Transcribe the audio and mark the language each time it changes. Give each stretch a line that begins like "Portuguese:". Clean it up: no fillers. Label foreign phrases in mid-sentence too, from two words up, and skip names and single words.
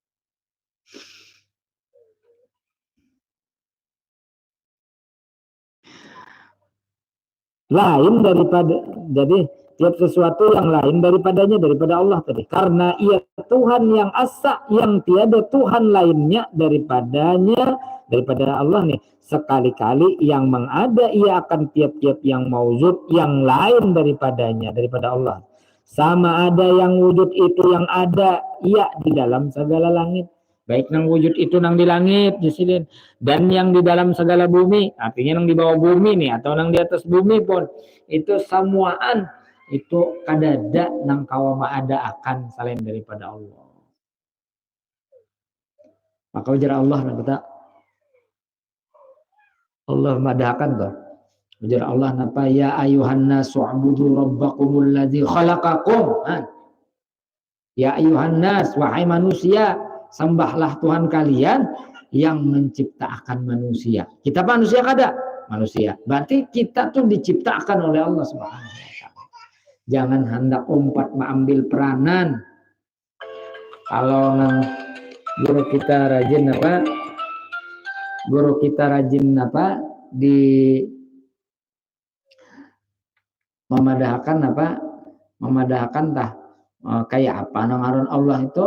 Malay: Lain daripada jadi tiap sesuatu yang lain daripada Allah tadi, karena ia Tuhan yang asa yang tiada Tuhan lainnya daripada Allah nih. Sekali-kali yang mengada ia akan tiap-tiap yang maujud yang lain daripada Allah. Sama ada yang wujud itu yang ada ia di dalam segala langit,
Banjar: baik nang wujud itu nang di langit di sini dan yang di dalam segala bumi, artinya nang di bawah bumi nih atau nang di atas bumi pun itu semuaan itu kadada nang kawama ada akan selain daripada Allah. Maka ujar Allah napa Allah madahkan toh. Ujar Allah napa
Arabic: يا أيها الناس اعبدوا ربكم الذي خلقكم. يا أيها الناس
Indonesian: wahai manusia, sembahlah Tuhan kalian yang menciptakan manusia. Kita manusia kada? Manusia. Berarti kita tuh diciptakan oleh Allah
Arabic: سبحانه وتعالى.
Banjar: Jangan hendak umpat mengambil peranan. Kalau guru kita rajin di memadahkan tah kayak apa ngaran Allah itu.